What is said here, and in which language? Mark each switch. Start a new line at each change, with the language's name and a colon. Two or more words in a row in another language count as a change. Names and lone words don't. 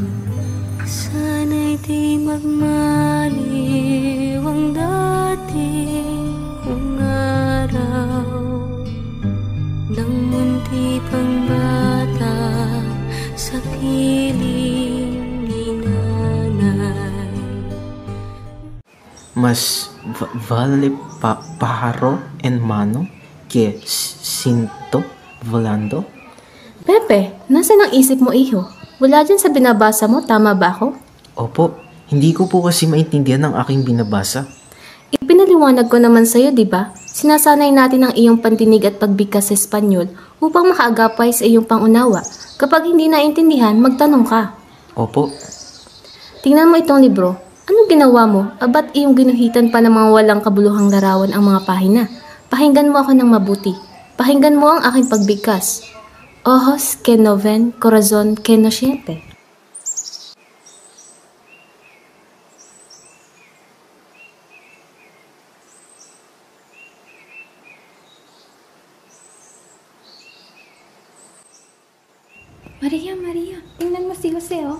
Filipino: Sana'y di magmaliw ang dati kong araw nang munti pang bata sa piling ni nanay.
Spanish: Mas vale pájaro en mano que cinto volando?
Filipino: Pepe, nasaan ang isip mo, iho? Wala dyan sa binabasa mo, tama ba ako? Opo, hindi ko po kasi maintindihan ang aking binabasa. Ipinaliwanag ko naman sa'yo, di ba? Sinasanay natin ang iyong pandinig at pagbigkas sa Espanyol upang makaagapay sa iyong pangunawa. Kapag hindi naintindihan, magtanong ka. Opo. Tingnan mo itong libro. Anong ginawa mo? Abat iyong ginuhitan pa ng mga walang kabuluhang larawan ang mga pahina. Pakinggan mo ako ng mabuti. Pakinggan mo ang aking pagbigkas.
Spanish: Ojos que no ven, corazón que no siente.
Filipino: Maria, tingnan mo si Jose, oh.